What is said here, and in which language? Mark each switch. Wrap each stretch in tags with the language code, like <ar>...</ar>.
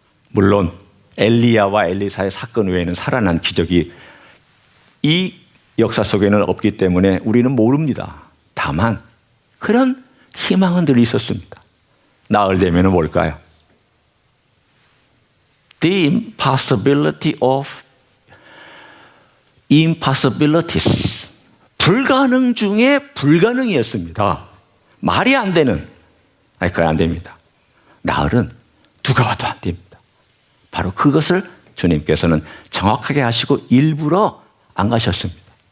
<ko>물론 엘리야와 엘리사의 사건 외에는 살아난 기적이 이 역사 속에는 없기 때문에 우리는 모릅니다. 다만 그런 희망은 늘 있었습니다. 나흘 되면 뭘까요?</ko> <en>The impossibility of impossibilities.</en> <ko>불가능 중에 불가능이었습니다. 말이 안 되는. 그건 안 됩니다. 나흘은 누가 와도 안 됩니다. 바로 그것을 주님께서는 정확하게 하시고 일부러 안 가셨습니다.</ko>